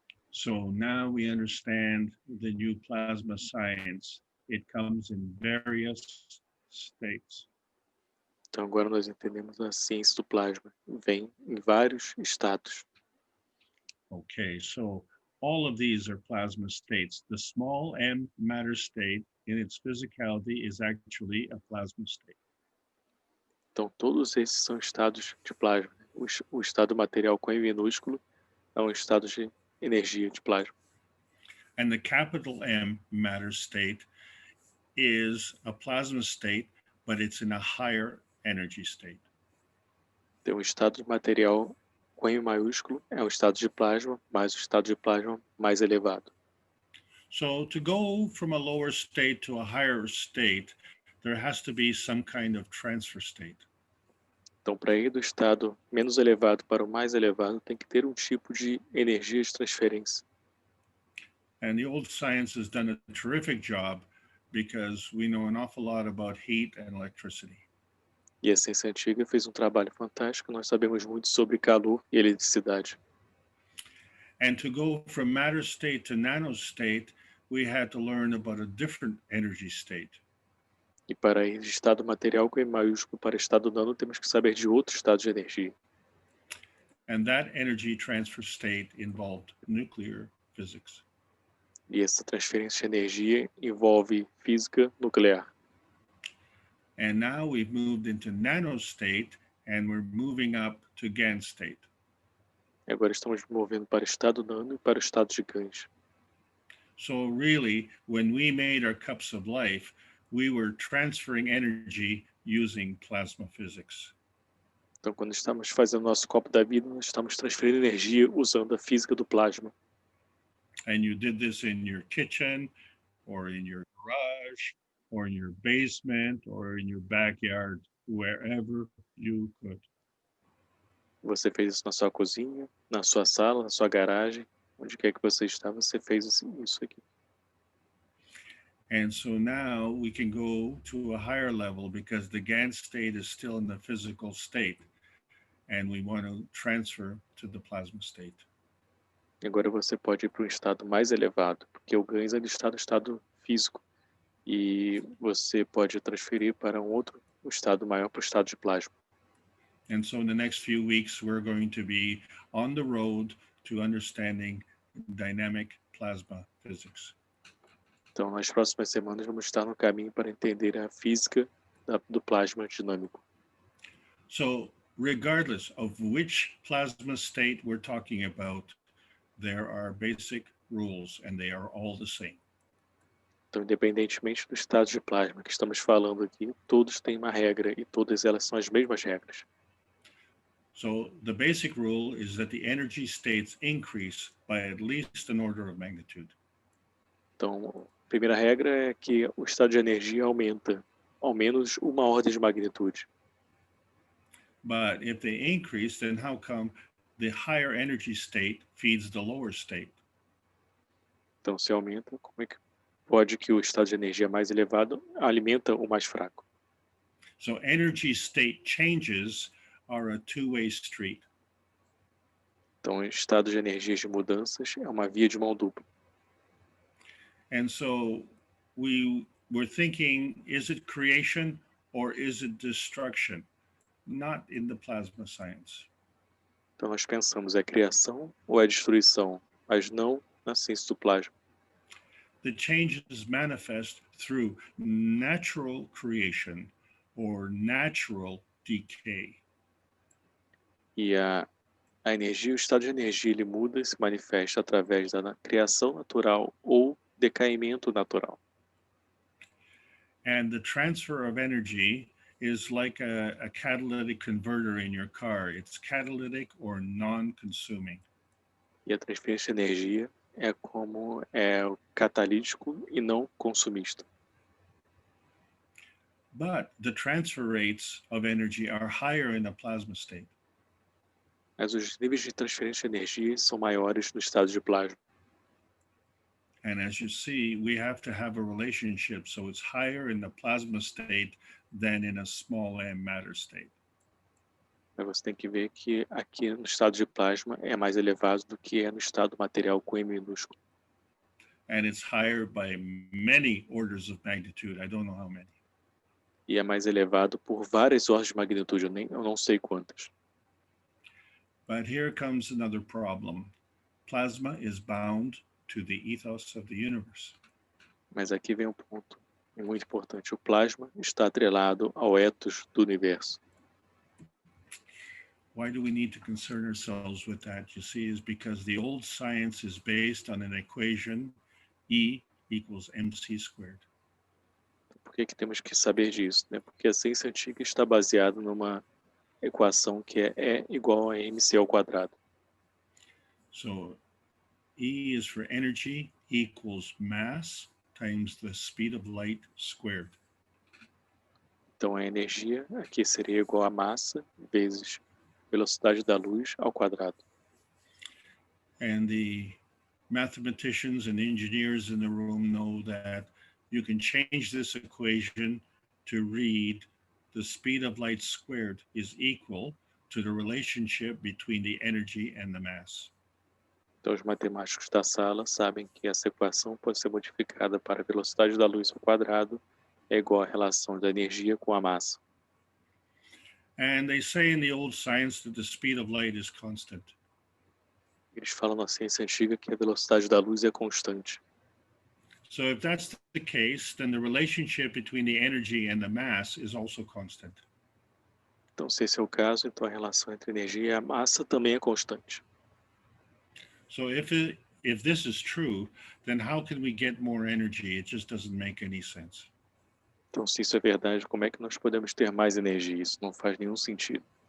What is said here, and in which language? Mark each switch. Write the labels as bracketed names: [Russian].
[English] So now we understand the new plasma science. It comes in various states. [Portuguese] Então, agora nós entendemos a ciência do plasma. Vem em vários estados. [English] Okay, so all of these are plasma states. The small m matter state in its physicality is actually a plasma state. [Portuguese] Então, todos esses são estados de plasma. O estado material com M minúsculo é um estado de energia de plasma. [English] And the capital M matter state is a plasma state, but it's in a higher energy state. [Portuguese] Então, o estado de material com M maiúsculo é um estado de plasma, mas o estado de plasma mais elevado. [English] So to go from a lower state to a higher state, there has to be some kind of transfer state. [Portuguese] Então, para ir do estado menos elevado para o mais elevado, tem que ter um tipo de energia de transferência. [English] And the old science has done a terrific job because we know an awful lot about heat and electricity. [Portuguese] E a ciência antiga fez um trabalho fantástico. Nós sabemos muito sobre calor e eletricidade. [English] And to go from matter state to nano state, we had to learn about a different energy state. [Portuguese] E para ir de estado material com M maiúsculo para estado nano, temos que saber de outro estado de energia. [English] And that energy transfer state involved nuclear physics. [Portuguese] E essa transferência de energia envolve física nuclear. [English] And now we've moved into nano state and we're moving up to GaN state. [Portuguese] E agora estamos movendo para o estado nano e para o estado de GANs. [English] So really, when we made our cups of life, we were transferring energy using plasma physics. [Portuguese] Então, quando estamos fazendo nosso copo da vida, nós estamos transferindo energia usando a física do plasma. [English] And you did this in your kitchen or in your garage or in your basement or in your backyard, wherever you could. [Portuguese] Você fez isso na sua cozinha, na sua sala, na sua garagem, onde quer que você está, você fez isso aqui. [English] And so now we can go to a higher level because the GaN state is still in the physical state and we want to transfer to the plasma state. [Portuguese] Agora você pode ir para um estado mais elevado, porque o GANs ainda está no estado físico e você pode transferir para um estado maior, para o estado de plasma. [English] And so in the next few weeks, we're going to be on the road to understanding dynamic plasma physics. [Portuguese] Então, nas próximas semanas, vamos estar no caminho para entender a física do plasma dinâmico. [English] So regardless of which plasma state we're talking about, there are basic rules and they are all the same. [Portuguese] Então, independentemente do estado de plasma que estamos falando aqui, todos têm uma regra e todas elas são as mesmas regras. [English] So the basic rule is that the energy states increase by at least an order of magnitude. [Portuguese] Então, a primeira regra é que o estado de energia aumenta ao menos uma ordem de magnitude. [English] But if they increase, then how come the higher energy state feeds the lower state? [Portuguese] Então, se aumenta, como é que pode que o estado de energia mais elevado alimenta o mais fraco. [English] So energy state changes are a two-way street. [Portuguese] Então, estado de energias de mudanças é uma via de mão dupla. [English] And so we were thinking, is it creation or is it destruction? Not in the plasma science. [Portuguese] Então, nós pensamos, é criação ou é destruição, mas não na ciência do plasma. [English] The changes manifest through natural creation or natural decay. [Portuguese] E a energia, o estado de energia, ele muda e se manifesta através da criação natural ou decaimento natural. [English] And the transfer of energy is like a catalytic converter in your car. It's catalytic or non-consuming. [Portuguese] E a transferência de energia é como o catalítico e não consumista. [English] But the transfer rates of energy are higher in the plasma state. [Portuguese] Mas os níveis de transferência de energia são maiores no estado de plasma. [English] And as you see, we have to have a relationship. So it's higher in the plasma state than in a small m matter state. [Portuguese] Mas você tem que ver que aqui no estado de plasma é mais elevado do que é no estado material com M minúsculo. [English] And it's higher by many orders of magnitude. I don't know how many. [Portuguese] E é mais elevado por várias ordens de magnitude, eu não sei quantas. [English] But here comes another problem. Plasma is bound to the ethos of the universe. [Portuguese] Mas aqui vem um ponto muito importante. O plasma está atrelado ao ethos do universo. [English] Why do we need to concern ourselves with that? You see, is because the old science is based on an equation, E equals mc squared. [Portuguese] Por que temos que saber disso? Né? Porque a ciência antiga está baseada numa equação que é E igual a mc ao quadrado. [English] So E is for energy equals mass times the speed of light squared. [Portuguese] Então a energia aqui seria igual a massa vezes velocidade da luz ao quadrado. [English] And the mathematicians and engineers in the room know that you can change this equation to read the speed of light squared is equal to the relationship between the energy and the mass. [Portuguese] Então os matemáticos da sala sabem que essa equação pode ser modificada para a velocidade da luz ao quadrado é igual à relação da energia com a massa. [English] And they say in the old science that the speed of light is constant. [Portuguese] Eles falam na ciência antiga que a velocidade da luz é constante. [English] So if that's the case, then the relationship between the energy and the mass is also constant. [Portuguese] Então, se esse é o caso, então a relação entre a energia e a massa também é constante. [English] So if this is true, then how can we get more energy? It just doesn't make any sense. [Portuguese] Então, se isso é verdade, como é que nós podemos ter mais energia? Isso não faz nenhum sentido.